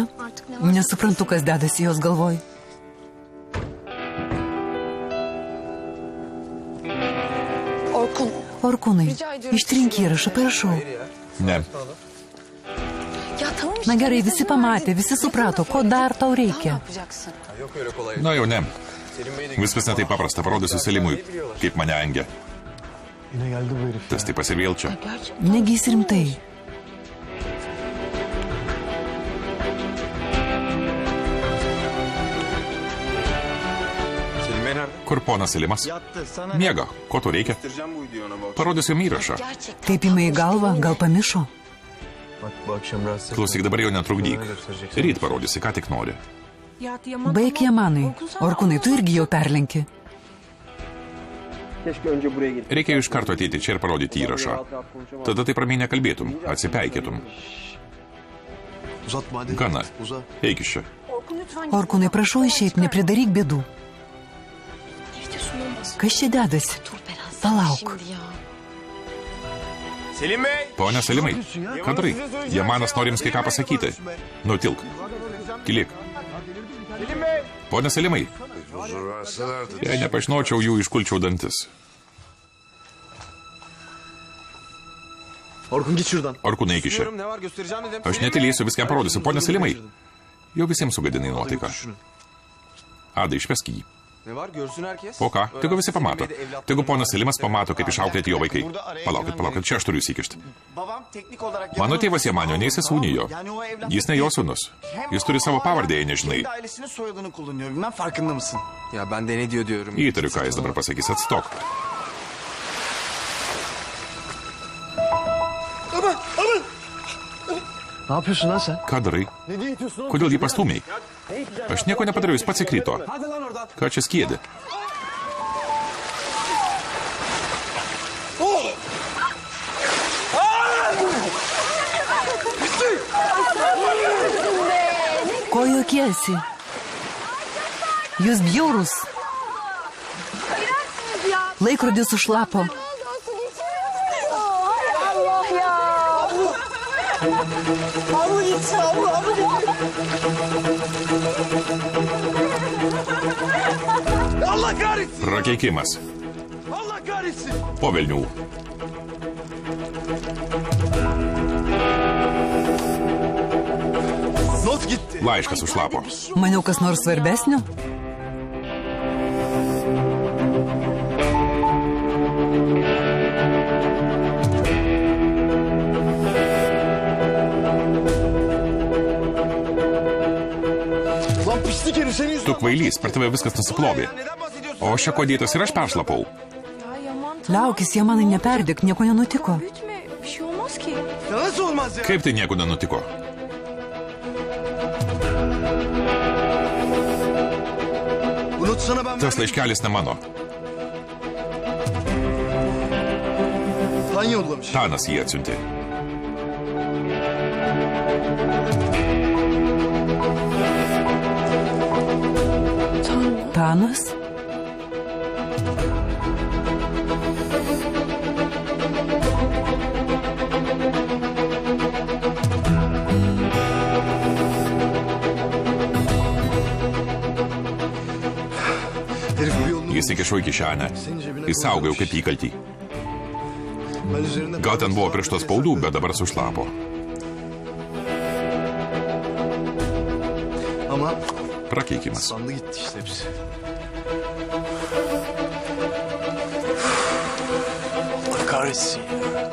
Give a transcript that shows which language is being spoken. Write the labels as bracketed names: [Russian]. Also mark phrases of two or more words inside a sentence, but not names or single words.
[Turkish] Artık ne var? [Lithuanian] Nesuprantu, kas dedasi jos galvoj. [Turkish] Orkun. [Lithuanian] Orkūnai, [Turkish] Rica ediyorum. [Lithuanian] ištrink įrašą, prašau. [Turkish] Ne. Ya tamam işte. [Lithuanian] Na gerai, visi pamatė, visi suprato, ko dar tau [Turkish] Ne [Lithuanian] reikia. [Turkish] yapacaksın? [Lithuanian] Na jau ne. Viskas netaip paprasta, parodysiu Selimui, kaip mane engia. [Turkish] Yine geldi bu herif. [Lithuanian] Tas taip ir vėl čia. Negi jis rimtai. [Turkish] Selim Bey nerede? [Lithuanian] Kur ponas Selimas? [Turkish] Yattı. Sana [Lithuanian] Miega, ko tu reikia? [Turkish] Göstereceğim bu videoyu ona bak. [Lithuanian] Parodysiu jam įrašą. Taip ima į galvą, gal pamišo. [Turkish] Bak bu akşam rahatsız etme. [Lithuanian] Klausyk, dabar jau netrukdyk. Ryt parodysi, ką tik nori. Baik Jamanai. Orkūnai, tu irgi jau perlenki. Reikia iš karto ateiti čia ir parodyti įrašą. Tada taip ramiai nekalbėtum, atsipeikėtum. [Turkish] Uzatma hadi. [Lithuanian] Gana. [Turkish] Uzat. [Lithuanian] Eik iš čia. Orkūnai, prašau išeiti, nepridaryk bėdų. Kas čia dedasi? Palauk. [Turkish] Selim Bey! [Lithuanian] Pone Selimai, ką darai? Jamanas nori jums kai ką pasakyti. Nutilk. Kilėk. Pone Selimai, [Turkish] Huzur verselerdi. [Lithuanian] jei nepažinočiau jų, iškulčiau dantis. [Turkish] Orkun git şuradan. [Lithuanian] Orkūnai iki čia. [Turkish] Ne var göstereceğim dedim. [Lithuanian] Aš netylėsiu, viską parodysiu. Pone Selimai, jau visiems sugadinai nuotaiką. Ada, išvesk jį. [Turkish] Ne var görsün herkes. [Lithuanian] O ką, tegu visi pamato. Tegu ponas Selimas pamato, kaip išauklėti jo vaikai. Palaukit, čia aš turiu įsikišti. Mano tėvas ją manio, nei sesūnį jo. Jis ne jo sūnus. Jis turi savo pavardę, jei nežinai. [Turkish] Ya ben de ne diyorum. [Lithuanian] Įtariu, ką jis dabar pasakys, atstok. [Turkish] Ne yapıyorsun lan sen? [Lithuanian] Ką darai? Kodėl jį pastūmiai? Aš nieko nepadariau, jis pats įkrito. Ką čia skiedi? Ko juokiesi? Jūs bjaurus. Laikrodis sušlapo. [Turkish] Allah kahretsin. [Lithuanian] Prakeikimas. [Turkish] Allah kahretsin. [Lithuanian] Po velnių. [Turkish] Not gitti. [Lithuanian] Laiškas sušlapo. Maniau, kas nors svarbesnio? [Turkish] Lan pislik herif senin yüzünden. [Lithuanian] Tu kvailys, per tave viskas nusiplovė. O aš čia kodėtas ir aš peršlapau. Liaukis, jie manai neperdėk, nieko nenutiko. [Turkish] Ya nasıl olmaz ya? [Lithuanian] Kaip tai nieko nenutiko? [Turkish] Unutsana ben... [Lithuanian] Tas laiškelis ne mano. [Turkish] Tan yollamış. [Lithuanian] Tanas jį atsiuntė. Tanas? [Turkish] Herif bu yolunu... [Lithuanian] Jis įkišo į kišenę. Įsaugau kaip įkaltį. [Turkish] Ben üzerinde... [Lithuanian] Gal ten buvo prieš tos spaudų, bet dabar sušlapo. [Turkish] Ama... [Lithuanian] Prakeikimas. [Turkish] Sandı gitti işte hepsi. Allah kahretsin ya.